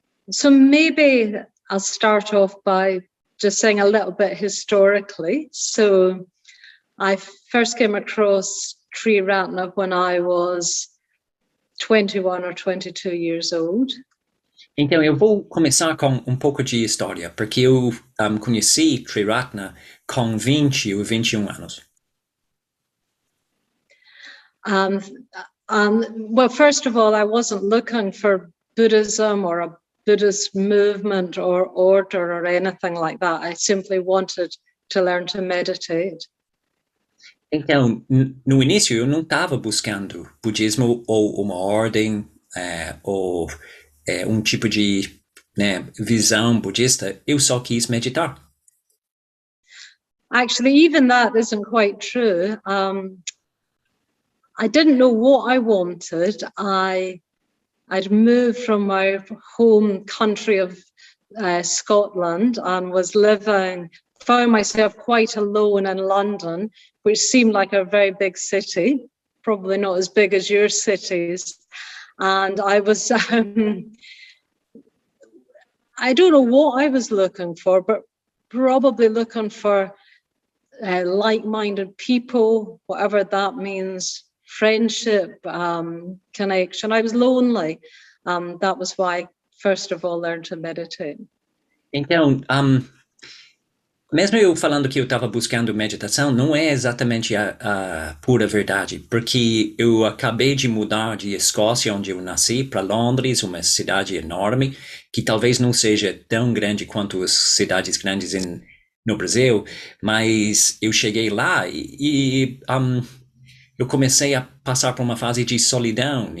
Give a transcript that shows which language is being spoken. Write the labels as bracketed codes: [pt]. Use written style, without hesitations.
[en] So maybe I'll start off by just saying a little bit historically. So I first came across Triratna when I was 21 or 22 years old. [pt] Então eu vou começar com pouco de história, porque eu conheci Triratna com 20 ou 21 anos. [en] Well, first of all, I wasn't looking for Buddhism or a Buddhist movement or order or anything like that. I simply wanted to learn to meditate. [pt] Então, no início, eu não estava buscando budismo ou uma ordem ou tipo de visão budista. Eu só quis meditar. [en] Actually, even that isn't quite true. I didn't know what I wanted. I'd moved from my home country of Scotland and found myself quite alone in London, which seemed like a very big city, probably not as big as your cities. And I was, I don't know what I was looking for, but probably looking for like-minded people, whatever that means. Friendship, connection. I was lonely. That was why I first of all learned to meditate. [pt] Então, mesmo eu falando que eu estava buscando meditação, não é exatamente a pura verdade, porque eu acabei de mudar de Escócia, onde eu nasci, para Londres, uma cidade enorme, que talvez não seja tão grande quanto as cidades grandes no Brasil, mas eu cheguei lá e eu comecei a passar por uma fase de solidão.